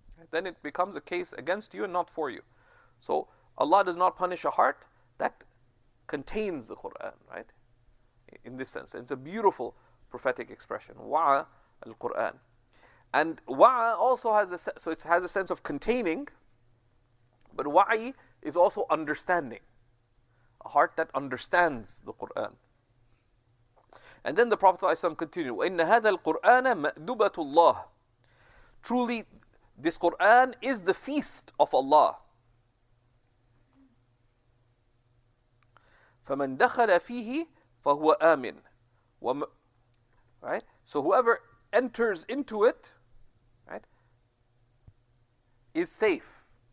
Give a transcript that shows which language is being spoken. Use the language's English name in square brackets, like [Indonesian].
[English] Then it becomes a case against you and not for you. So Allah does not punish a heart that contains the Qur'an, right? In this sense. It's a beautiful prophetic expression. Wa'a al-Qur'an. And wa'a also has it has a sense of containing, but wa'i is also understanding. A heart that understands the Qur'an. And then the Prophet ﷺ continued, [Arabic] وَإِنَّ هَذَا الْقُرْآنَ مَأْدُبَةُ اللَّهِ. [English] Truly, this Qur'an is the feast of Allah. [Arabic] فَمَنْ دَخَلَ فِيهِ فَهُوَ آمِنٌ. Right? [English] So whoever enters into it, right, is safe.